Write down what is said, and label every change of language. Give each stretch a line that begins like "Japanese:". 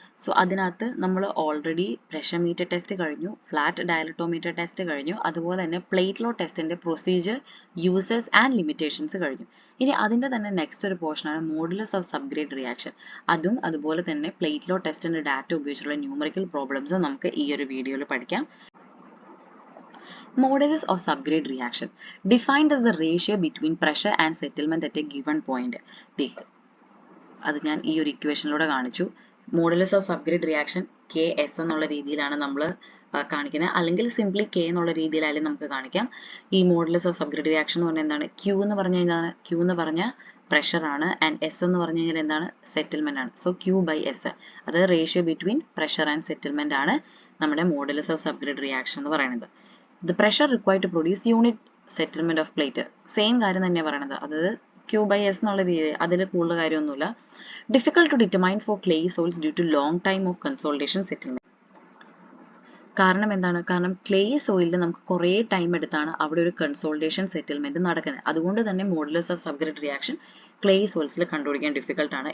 Malayalam: So അതിനകത്ത് നമ്മൾ already pressure metre test കഴിഞ്ഞു, ഫ്ലാറ്റ് ഡയലറ്റോമീറ്റർ ടെസ്റ്റ് കഴിഞ്ഞു, അതുപോലെ തന്നെ plate law ടെസ്റ്റിൻ്റെ procedure, users and limitations കഴിഞ്ഞു. ഇനി അതിൻ്റെ തന്നെ നെക്സ്റ്റ് ഒരു പോർഷനാണ് മോഡുലസ് ഓഫ് സബ്ഗ്രേഡ് റിയാക്ഷൻ. അതും അതുപോലെ തന്നെ പ്ലേറ്റ് ലോ ടെസ്റ്റിൻ്റെ ഡാറ്റ ഉപയോഗിച്ചുള്ള ന്യൂമറിക്കൽ പ്രോബ്ലംസ് നമുക്ക് ഈ ഒരു വീഡിയോയിൽ പഠിക്കാം.
English: Modulus of subgrade reaction defined as the ratio between pressure and settlement at a given point.
Malayalam: അത് ഞാൻ ഈ ഒരു ഇക്വേഷനിലൂടെ കാണിച്ചു. Modulus of subgrade reaction K S എന്നുള്ള രീതിയിലാണ് നമ്മൾ കാണിക്കുന്നത്, അല്ലെങ്കിൽ സിംപ്ലി കെ എന്നുള്ള രീതിയിലായാലും നമുക്ക് കാണിക്കാം. ഈ മോഡുലസ് ഓഫ് സബ്ഗ്രേഡ് റിയാക്ഷൻ എന്ന് പറഞ്ഞാൽ എന്താണ്? ക്യൂ എന്ന് പറഞ്ഞു കഴിഞ്ഞാൽ ക്യൂ എന്ന് പറഞ്ഞാൽ പ്രഷർ ആണ്, ആൻഡ് എസ് എന്ന് പറഞ്ഞു കഴിഞ്ഞാൽ എന്താണ്? സെറ്റിൽമെന്റ് ആണ്. സോ ക്യൂ ബൈ എസ്, അത്
English: ratio between pressure and settlement
Malayalam: ആണ് നമ്മുടെ മോഡുലസ് ഓഫ് സബ്ഗ്രേഡ് റിയാക്ഷൻ എന്ന് പറയുന്നത്.
English: The pressure required to produce unit settlement of plate.
Malayalam: Same കാര്യം തന്നെയാണ് പറയുന്നത്. അതായത് ക്യൂ ബൈ എസ് എന്നുള്ള രീതി, അതിൽ കൂടുതൽ കാര്യമൊന്നുമില്ല.
English: Difficult to determine for clay soils due to long time of consolidation settlement.
Malayalam: കാരണം എന്താണ്? കാരണം ക്ലേ സോയിലിൽ നമുക്ക് കുറേ ടൈം എടുത്താണ് അവിടെ ഒരു കൺസോൾട്ടേഷൻ സെറ്റിൽമെന്റ് നടക്കുന്നത്. അതുകൊണ്ട് തന്നെ modulus of subgrade reaction clay സോയിൽസിൽ കണ്ടുപിടിക്കാൻ ഡിഫിക്കൽട്ടാണ്.